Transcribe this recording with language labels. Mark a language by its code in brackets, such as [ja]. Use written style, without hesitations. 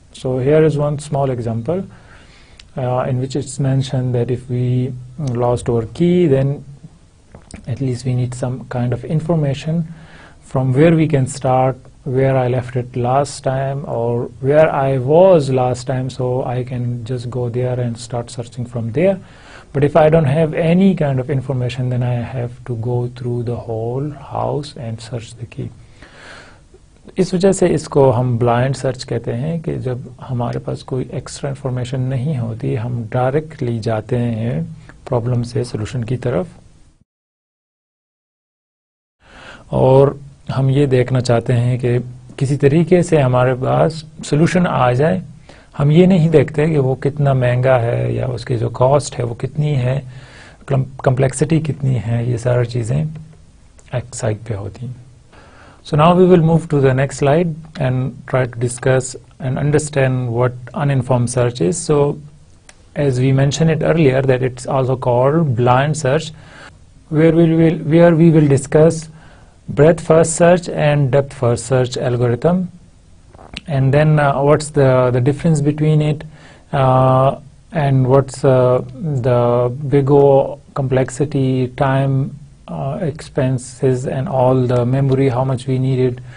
[en] So here is one small example in which it's mentioned that if we lost our key, then at least we need some kind of information from where we can start where I left it last time or where I was last time, so I can just go there and start searching from there. But if I don't have any kind of information, then I have to go through the whole house and search the key. [ur] اس وجہ سے اس کو ہم blind search کہتے ہیں کہ جب ہمارے پاس کوئی ایکسٹرا انفارمیشن نہیں ہوتی، ہم ڈائریکٹلی جاتے ہیں پرابلم سے سولوشن کی طرف، اور ہم یہ دیکھنا چاہتے ہیں کہ کسی طریقے سے ہمارے پاس سولوشن آ جائے. ہم یہ نہیں دیکھتے کہ وہ کتنا مہنگا ہے یا اس کی جو کاسٹ ہے وہ کتنی ہے، کمپلیکسٹی کتنی ہے، یہ ساری چیزیں ایک سائڈ پہ ہوتی ہیں. [en] So now we will move to the next slide and try to discuss and understand what uninformed search is. So as we mentioned it earlier, that it's also called blind search, where we will discuss breadth first search and depth first search algorithm, and then what's the difference between it, and what's the big O complexity, time, expenses, and all the memory, how much we needed.